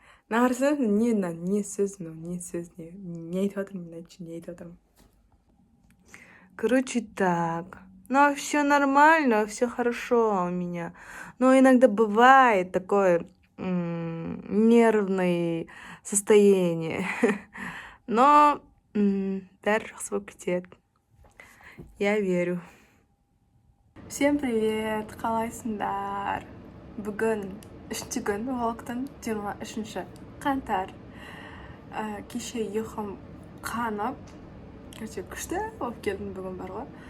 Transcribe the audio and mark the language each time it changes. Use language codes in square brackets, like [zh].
[kk] Нағырсың, не сөз, не айтып жатырмын, мен айтшы, не айтып жатырмын. [ru] Короче, так. Ну, все нормально, все хорошо у меня. Но иногда бывает такое нервное состояние. [kk] Но бәрі жақсы болып кетеді. [ru] Я верю. Всем привет, [kk] қалайсыңдар? Бүгін 3-ші күн влогтың 23-ші қаңтар. Кеше ұйқым қанып, күшті болып келдім бүгін бар ғой.